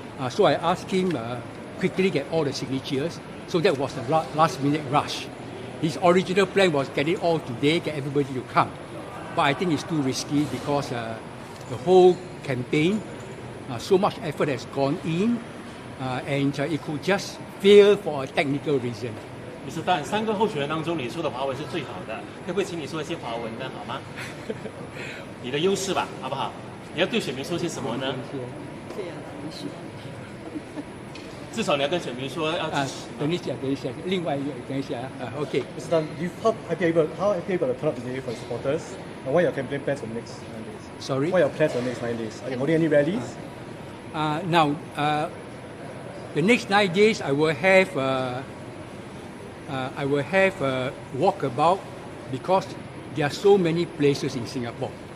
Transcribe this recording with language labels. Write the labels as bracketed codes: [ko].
[en] So I asked him quickly get all the signatures. So that was a last minute rush. His original plan was get it all today, get everybody to come. But I think it's too risky because the whole campaign, so much effort has gone in, and it could just fail for a technical reason. Mr. [zh] Tan, 3个候选人当中，你说的华文是最好的，可不可以请你说一些华文呢？好吗？你的优势吧，好不好？你要对选民说些什么呢？至少你要跟选民说要支持。等一下，另外一个，等一下OK. [en] Mr. Tan, how happy are you able to turn up today for supporters? And what are your campaign plans for the next 9 days? Sorry? What are your plans for the next 9 days? Are you holding any rallies? Now, the next 9 days I will have a walkabout because there are so many places in Singapore.